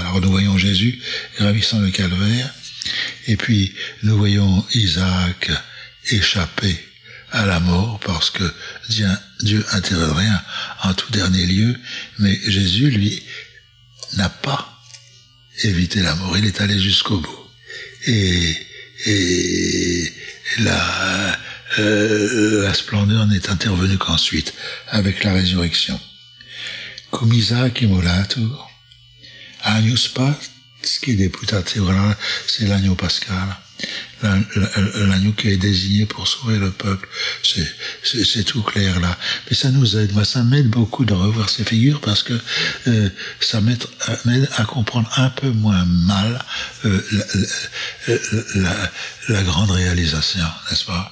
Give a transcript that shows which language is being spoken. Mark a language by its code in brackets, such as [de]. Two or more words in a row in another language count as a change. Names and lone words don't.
[fr] Alors nous voyons Jésus gravissant le calvaire, et puis nous voyons Isaac échapper à la mort parce que Dieu intervient en tout dernier lieu, mais Jésus, lui, n'a pas évité la mort, il est allé jusqu'au bout. Et la splendeur n'est intervenue qu'ensuite, avec la résurrection. [la] Cum Isaac immolatur, agnus pasque deputatur. [fr] Voilà, c'est l'agneau pascal, l'agneau qui est désigné pour sauver le peuple. C'est tout clair là. Mais ça nous aide. Moi, ça m'aide beaucoup de revoir ces figures parce que ça m'aide à comprendre un peu moins mal la grande réalisation, n'est-ce pas?